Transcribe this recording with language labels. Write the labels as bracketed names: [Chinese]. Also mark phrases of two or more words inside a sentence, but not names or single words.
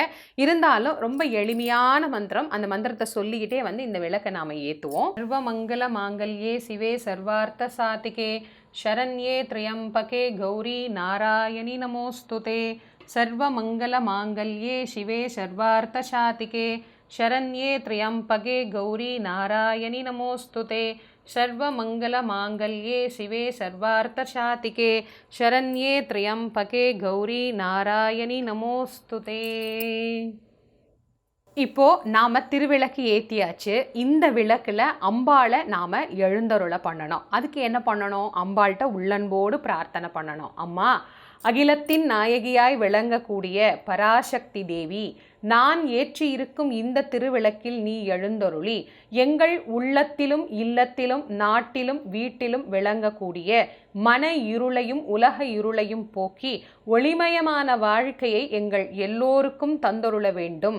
[Tamil] இருந்தாலும் ரொம்ப எளிமையான மந்திரம், அந்த மந்திரத்தை சொல்லிக்கிட்டே வந்து இந்த விளக்கை நாம் ஏற்றுவோம். [Sanskrit] सर्वमङ्गल माङ्गल्ये शिवे सर्वार्थ साधिके शरण्ये त्र्यम्बके गौरि नारायणि नमोऽस्तुते. सर्वमङ्गल माङ्गल्ये शिवे सर्वार्थ साधिके शरण्ये त्र्यंबके गौरी नारायणी नमोस्तुते. सर्वमंगलमांगल्ये शिवे सर्वार्थसाधिके शरण्ये त्र्यंबके गौरी नारायणी नमोस्तुते. [Tamil] இப்போ நாம் திருவிளக்கு ஏற்றியாச்சு. இந்த விளக்கில் அம்பாளை நாம் எழுந்தருளை பண்ணணும். அதுக்கு என்ன பண்ணணும்? அம்பாள்கிட்ட உள்ளன்போடு பிரார்த்தனை பண்ணணும். அம்மா, அகிலத்தின் நாயகியாய் விளங்கக்கூடிய பராசக்தி தேவி, நான் ஏற்றி இருக்கும் இந்த திருவிளக்கில் நீ எழுந்தருளி எங்கள் உள்ளத்திலும் இல்லத்திலும் நாட்டிலும் வீட்டிலும் விளங்கக்கூடிய மன இருளையும் உலக இருளையும் போக்கி ஒளிமயமான வாழ்க்கையை எங்கள் எல்லோருக்கும் தந்தருள வேண்டும்.